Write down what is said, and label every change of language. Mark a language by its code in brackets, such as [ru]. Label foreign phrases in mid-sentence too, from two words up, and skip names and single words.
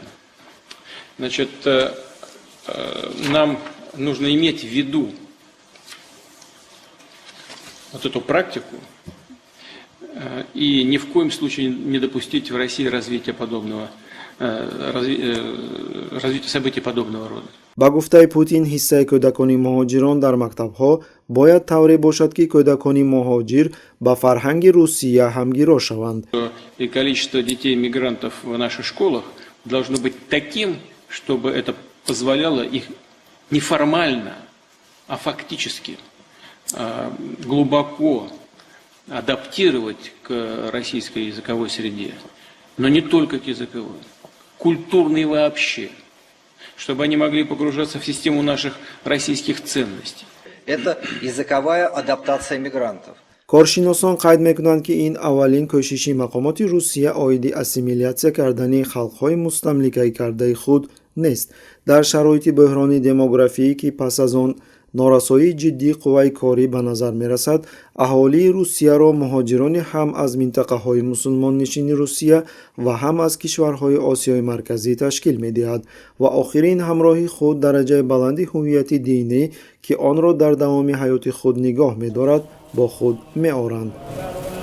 [ru] Значит, нам нужно иметь в виду вот эту практику и ни в коем случае не допустить в России развития событий подобного рода. [tg] ба гуфтаи Путин ҳиссаи кӯдакони муҳоҷирон дар мактабҳо бояд тавре бошад ки кӯдакони муҳоҷир ба фарҳанги Русия ҳамгиро шаванд. [ru] И количество детей-мигрантов в наших школах должно быть таким, чтобы это позволяло их не формально, а фактически глубоко адаптировать к российской языковой среде. Но не только к языковой, культурной вообще. Чтобы они могли погружаться в систему наших российских ценностей. Это языковая адаптация мигрантов. [tg] коршиносон қайд мекунанд ки ин аввалин кӯшиши мақомоти Русия оиди ассимилятсия кардани халқҳои мустамликаи кардаи худ нест. дар шароити бӯҳрони демографӣ ки пас аз он норасоии ҷиддии қувваи корӣ ба назар мерасад, аҳолии Русияро муҳоҷирони ҳам аз минтақаҳои мусулмоннишини Русия ва ҳам аз кишварҳои Осиёи марказӣ ташкил медиҳад ва охирин ҳамроҳи худ дараҷаи баланди ҳуввияти динӣ ки онро дар давоми ҳаёти худ нигоҳ медорад бо худ меоранд.